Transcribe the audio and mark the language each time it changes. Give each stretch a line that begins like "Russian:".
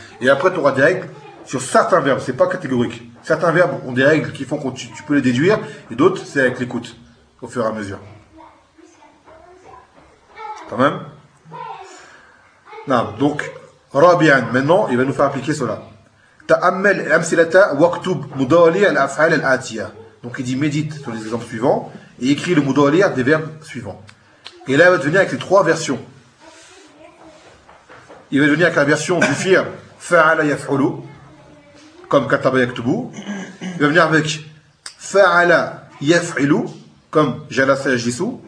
French: Et après, tu auras des règles sur certains verbes, c'est pas catégorique. Certains verbes ont des règles qui font que tu peux les déduire, et d'autres, c'est avec l'écoute, au fur et à mesure. Quand même? Non, donc, Rabian, maintenant, il va nous faire appliquer cela.
Arabic: تأمل أمثلة واكتب مضاليع الأفعال الآتية.
French: Donc il dit médite sur les exemples suivants et écrit le مضاليع des verbes suivants. Et là il va devenir avec les trois versions. Il va devenir avec la version du fi'l فعل يفعل comme كتب يكتب. Il va venir avec فعل يفعل comme جلس يجلس.